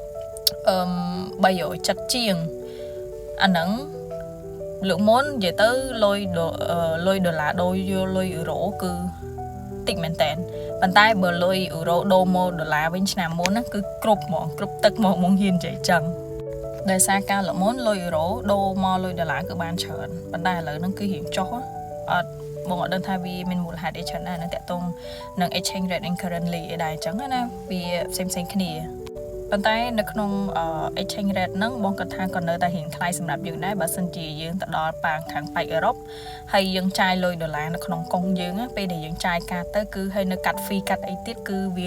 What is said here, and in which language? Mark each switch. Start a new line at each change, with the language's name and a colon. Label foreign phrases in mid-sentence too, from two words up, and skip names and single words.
Khmer: 370 ជាងអាហ្នឹងលើកមុននិយាយទៅលុយដុល្លារដូរយកលុយអឺរ៉ូគឺតិចមែនតើប៉ុន្តែបើលុយអឺរ៉ូដូរមកដុល្លារវិញឆ្នាំមុន ណាគឺគ្រប់ទឹកហ្មងហ៊ាននិយាយចឹងដោយសារការលមុនលុយអឺរ៉ូដូរមកលុយដុល្លារគឺបានច្រើនប៉ុន្តែឥឡូវហ្នឹងគឺរៀងចុះអត់បងអត់ដឹងថាវាមានមូលហេតុអីច្រើនណាស់នឹងតាក់ទងនឹង
English: exchange rate and currently
Khmer: អីដែរអញ្ចឹងណាវាផ្សេងគ្នាប៉ុន្តែនៅក្នុង
English: exchange rate
Khmer: ហ្នឹងបងគាត់ថាក៏នៅតែរៀងថ្លៃសម្រាប់យើងដែរបើសិនជាយើងទៅដល់ប៉ាងខាងប៉ែកអឺរ៉ុបហើយយើងចាយលុយដុល្លារនៅក្នុងកុងយើងពេលដែលយើងចាយកាតទៅគឺហើយនៅកាត់ fee កាត់អីទៀតគឺវា